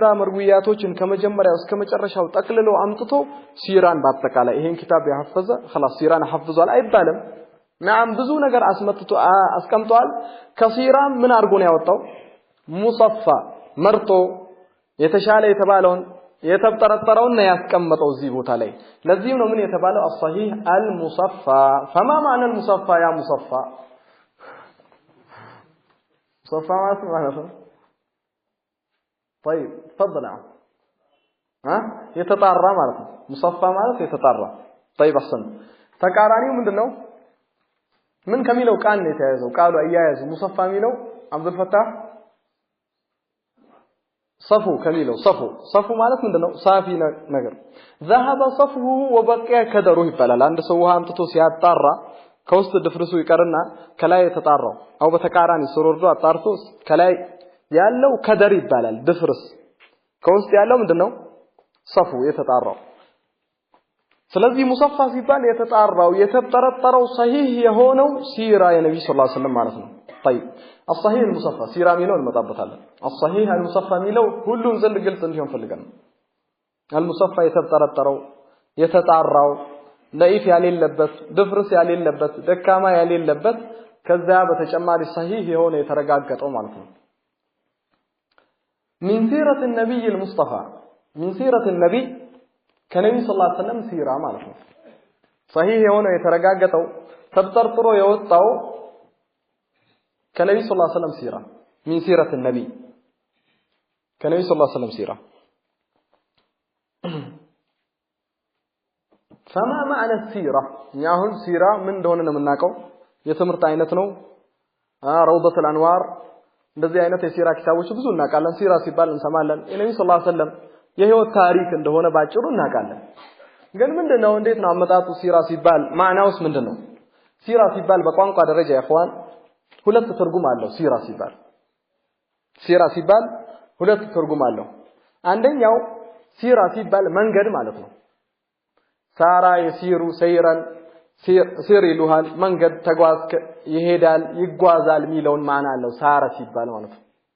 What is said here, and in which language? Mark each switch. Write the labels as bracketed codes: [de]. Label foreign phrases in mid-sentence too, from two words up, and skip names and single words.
[am] መርዊያቶችን ከመጀመሪያው እስከ መጨረሻው ጠቅልሎ አምጥቶ ሲራን በአጠቃላይ ይሄን ኪታብ ያሐፈዘ خلاص ሲራን ሐፍዟል አይባልም نعم ብዙ ነገር አስቀምጧል ከሲራ ምን አርጎ ነው ያወጣው ሙሰፋ መርጦ የተሻለ የተባለውን የተጠረጠረውን ነው ያስቀመጠው እዚህ ቦታ ላይ ለዚህ ነው ምን የተባለው [ar] الصحيح المصفى فما معنى المصفى يا مصفى مصفى ما اسمه طيب تفضل يتطارى [am] ማለት ነው مصفى ማለት የተጣራ [ar] طيب احسن [am] ተቃራኒው ምንድነው ምን ከሚለው ቃል ነው የተያዘው ቃሉ አያያዙ مصفى ሚለው አብዱል ፈታህ صفو ከሚለው صفو ማለት ምንድነው ሳፊ ነገር [ar] ذهب صفه وبقي كدره [am] ይባላል አንድ ሰው ውሃ አምጥቶ ሲያጣራ ከውስጥ ድፍርሱ ይቀርና ከላይ የተጣራው አው በተቃራኒ ሱሩርዶ አጣርቶ ከላይ ያለው ከደር ይባላል ድፍርስ ከውስጥ ያለው ምንድነው صفو የተጣራው ስለዚህ ሙሰፋ ሲባል የተጣራው የተጠረጠረው صحيح የሆነው ሲራ የነብዩ [ar] صلى الله عليه وسلم [am] ማለት ነው [ar] طيب الصحيح المصفى [am] ሲራ ሚለው እንመጣበታለን [ar] الصحيح المصفى [am] ሚለው ሁሉም ዘንድ ግልጽ እንዲሆን ፈልገን المصفى የተጠረጠረው የተጣራው ضعيف ያሌለበት ድፍርስ ያሌለበት ደካማ ያሌለበት ከዛ በተጨማሪ صحيح የሆነ የተረጋገጠው ማለት ነው [ar] من سيرة النبي المصطفى من سيرة النبي كنبي صلى الله عليه وسلم سيرة [am] ማለት ነው [ar] صحيح [am] የሆነ የተረጋገጠው ተጠርጥሮ የወጣው [ar] كنبي صلى الله عليه وسلم سيرة من سيرة النبي كنبي صلى الله عليه وسلم سيرة فما معنى السيرة [am] ያሁን ሲራ ምን እንደሆነ ነው የምናውቀው የትምህርት አይነት ነው روضة الانوار እንደዚህ አይነት የሲራ ኪታቦች ብዙ እናውቃለን ሲራ ሲባል እንሰማለን የነብዩ [ar] صلى الله عليه وسلم [am] የህይወት ታሪክ እንደሆነ ባጭሩ እናውቃለን ግን ምንድነው እንዴት ነው አመጣጡ ሲራ ሲባል ማዕናውስ ምንድነው ሲራ ሲባል በቋንቋ ደረጃ ያخوان ሁለት ትርጉም አለው ሲራ ሲባል ሁለት ትርጉም አለው አንደኛው ሲራ ሲባል መንገድ ማለት ነው [ar] سار يسير سيرا [am] ሲር ይሉሃል መንገድ ተጓዝ ይሄዳል ይጓዛል ሚለውን ማዕና አለው ሳራ ሲባል ማለት ነው